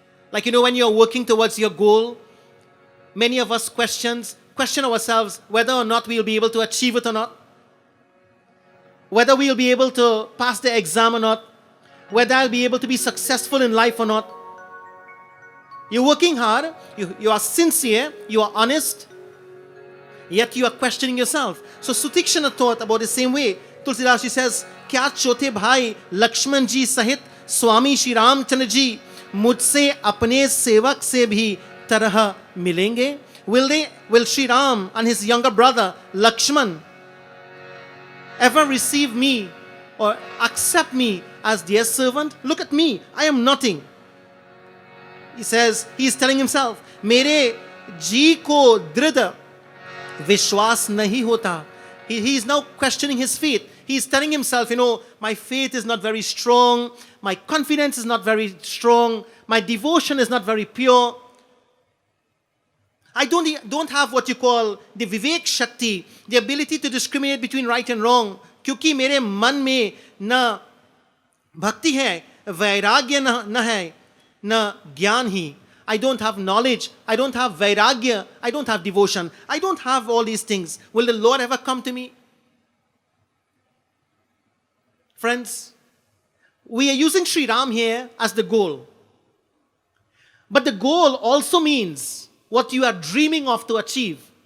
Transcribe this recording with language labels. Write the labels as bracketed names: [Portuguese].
[English] Like, you know, when you're working towards your goal, many of us question ourselves whether or not we will be able to achieve it or not, whether we will be able to pass the exam or not, whether I'll be able to be successful in life or not. You're working hard, you are sincere, you are honest, yet you are questioning yourself. So Sutikshana thought about the same way. Tulsidashi says, [Hindi] क्या चौथे भाई लक्ष्मण जी सहित स्वामी श्री रामचंद्र जी मुझसे अपने सेवक से भी तरह मिलेंगे? [English] Will Sri Ram and his younger brother Lakshman ever receive me or accept me as their servant? Look at me, I am nothing. He says, he is telling himself, [Hindi] मेरे जी को दृढ़ विश्वास नहीं होता. [English] He is now questioning his faith. He is telling himself, you know, my faith is not very strong, my confidence is not very strong, my devotion is not very pure. I don't have what you call the Vivek Shakti, the ability to discriminate between right and wrong. [Hindi] क्योंकि मेरे मन में न भक्ति है, वैराग्य न है, न ज्ञान ही. [English] I don't have knowledge, I don't have vairagya, I don't have devotion, I don't have all these things. Will the Lord ever come to me? Friends, we are using Sri Ram here as the goal. But the goal also means what you are dreaming of to achieve.